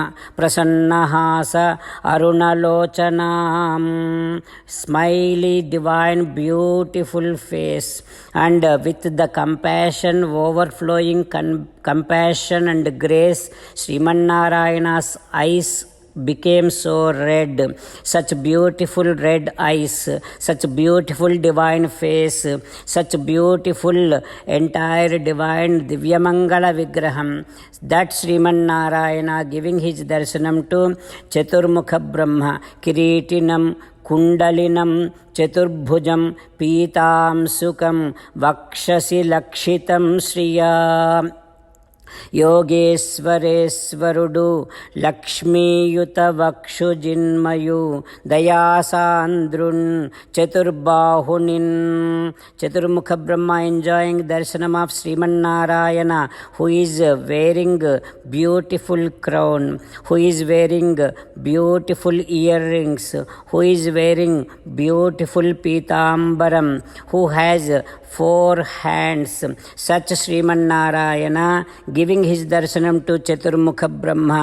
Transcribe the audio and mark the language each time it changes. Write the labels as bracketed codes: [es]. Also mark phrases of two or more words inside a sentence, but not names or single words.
[sa] प्रसन्नहास अरुणलोचनम्, [en] smiley, divine, beautiful face, and with the compassion, overflowing compassion and grace, Sriman Narayana's eyes became so red. Such beautiful red eyes, such beautiful divine face, such beautiful entire divine Divyamangala Vigraham. That Sriman Narayana giving his darshanam to Chaturmukha Brahma. [sa] Kiritinam కుండలినం చతుర్భుజం పీతాం సుఖం వక్షసి లక్షితం శ్రియా. [te] యోగేశ్వరేశ్వరుడు లక్ష్మీయుత వక్షుజిన్మయు దయాసాంద్రున్ చతుర్బాహునిన్. [en] Chaturmukha Brahma enjoying darshanam of Sriman Narayana, who is wearing beautiful crown, who is wearing beautiful earrings, who is wearing beautiful pitambaram, who has 4 hands. Such Sriman Narayana giving his darshanam to Chaturmukha Brahma.